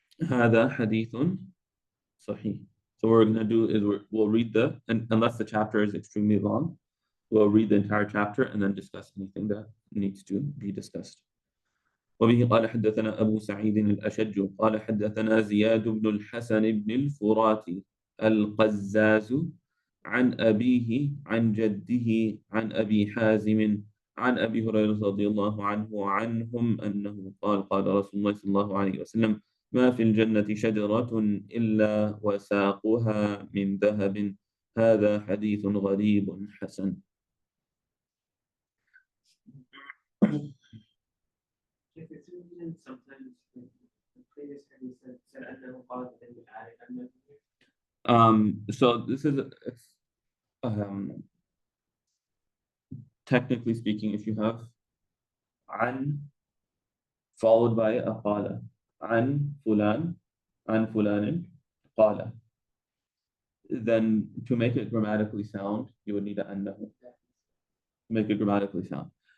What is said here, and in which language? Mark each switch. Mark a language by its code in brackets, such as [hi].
[ar] هذا حديث صحيح. [en] So what we're going to do is we'll read and unless the chapter is extremely long, we'll read the entire chapter and then discuss anything that needs to be discussed. [ar] وبه قال حدثنا أبو سعيد الأشج قال حدثنا زياد بن الحسن بن الفراتي القزاز عن أبيه عن جده عن أبي حازم عن أبي هريرة رضي الله عنه وعنهم أنه قال قال رسول الله صلى الله عليه وسلم ما في الجنة شجرة إلا وساقها من ذهب هذا حديث غريب حسن. [en] If it's written sometimes the previous hadith said أنه قال then we added أنه. So this is technically speaking, if you have عن followed by a [ar] قال عن فلان قال, [en] then to make it grammatically sound you would need a أنه to make it grammatically sound.